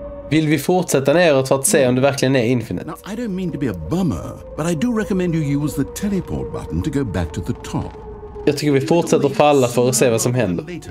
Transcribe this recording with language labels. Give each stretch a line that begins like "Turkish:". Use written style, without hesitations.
Swedish: Vill vi fortsätta neråt för att se om det verkligen är infinite?
English: Now, I don't mean to be a bummer, but I do recommend you use the teleport button to go back to the top.
Swedish: Jag tycker vi fortsätter falla för att se vad som händer.